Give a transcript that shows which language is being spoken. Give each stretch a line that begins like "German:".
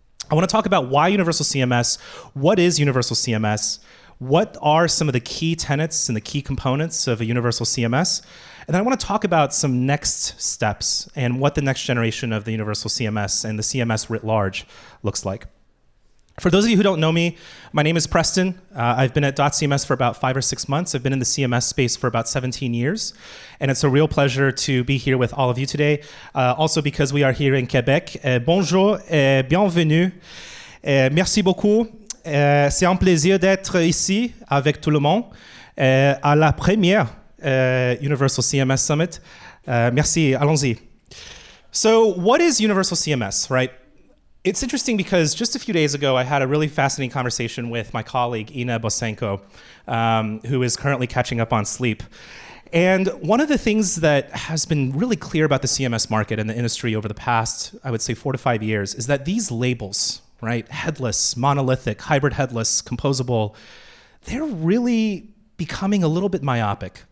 English: I want to talk about why Universal CMS, what is Universal CMS, what are some of the key tenets and the key components of a Universal CMS, and then I want to talk about some next steps and what the next generation of the Universal CMS and the CMS writ large looks like. For those of you who don't know me, my name is Preston. I've been at dotCMS for about 5 or 6 months. I've been in the CMS space for about 17 years. And it's a real pleasure to be here with all of you today. Also because we are here in Quebec.
French: Bonjour et bienvenue. Merci beaucoup. C'est un plaisir d'être ici avec tout le monde à la première Universal CMS Summit. Merci, allons-y.
English: So what is Universal CMS, right? It's interesting because just a few days ago, I had a really fascinating conversation with my colleague, Ina Bosenko, who is currently catching up on sleep. And one of the things that has been really clear about the CMS market and the industry over the past, I would say 4 to 5 years, is that these labels, right, headless, monolithic, hybrid headless, composable, they're really becoming a little bit myopic.